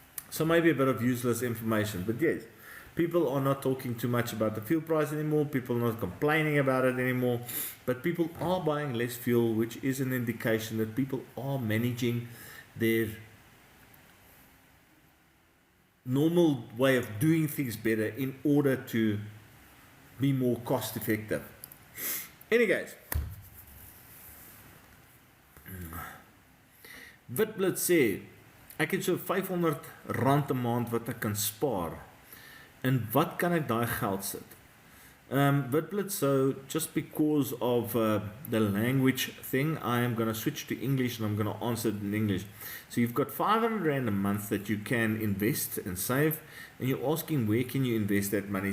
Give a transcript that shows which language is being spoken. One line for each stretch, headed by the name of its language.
English: So maybe a bit of useless information, but yes, people are not talking too much about the fuel price anymore, people are not complaining about it anymore, but people are buying less fuel, which is an indication that people are managing their normal way of doing things better in order to be more cost effective.
Afrikaans: Anyways, Witblits sê ek het so R500 'n maand wat ek kan spaar. En wat kan ek daai geld sit?
English: Witblits, so just because of the language thing, I am going to switch to English and I'm going to answer it in English. So you've got R500 a month that you can invest and save, and you're asking where can you invest that money.